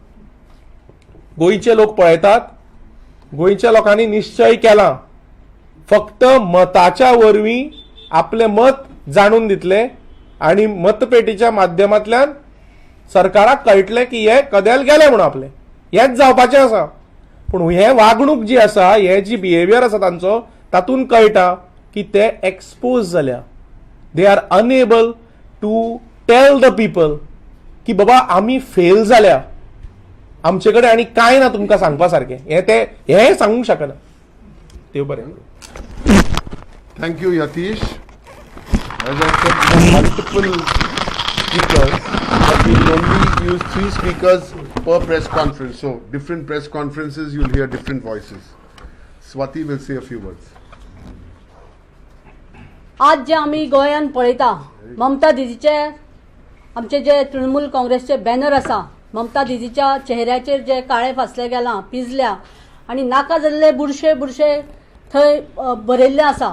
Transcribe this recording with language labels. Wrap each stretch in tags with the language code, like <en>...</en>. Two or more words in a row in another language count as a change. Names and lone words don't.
<kok>गोंयचे लोक पळयतात, गोंयच्या लोकांनी निश्चय केला फक्त मताच्या वरवीं आपले मत जाणून दितले आणि मतपेटीच्या माध्यमांतल्यान सरकाराक कळटले की हे कदेल गेले म्हणून आपले, हेच जावपाचें आसा. पूण हे वागणूक जी आसा, हे जी बिहेवियर आसा तांचो, तातूंत कळटा की ते एक्सपोज जाल्या.</kok> <en>they are unable to tell the people</en> <kok>की बाबा आमी फेल जाल्या, आमचे कडेन आनी कांय ना तुमकां सांगपा सारकें, हे सांगूंक शकना. देव बरें.</kok> <en>Thank you, Yatish. As I said, multiple speakers, but we will only use 3 speakers per press conference. So, different press conferences, you'll hear different voices. Swati will say a few words.</en> <kok>आज जे आमी गोंयान पळयता, ममता दिदीचे आमचे जे तृणमूल काँग्रेसचे बॅनर आसा ममता दिदीच्या चेहऱ्याचेर जे काळे फासले गेला पिजल्या आणि नाका जाल्ले बुरशे बुरशे थंय बरयल्ले आसा.</kok>